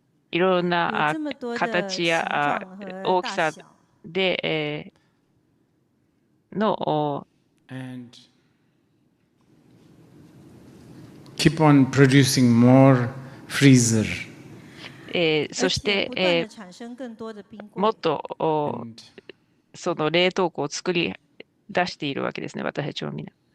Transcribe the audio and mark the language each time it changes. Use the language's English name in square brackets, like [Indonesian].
[Japanese] いろんな形や大きさでの [English] And keep on producing more freezer. [Japanese] そして、もっとその冷凍庫を作り出しているわけですね、私たちはみんな。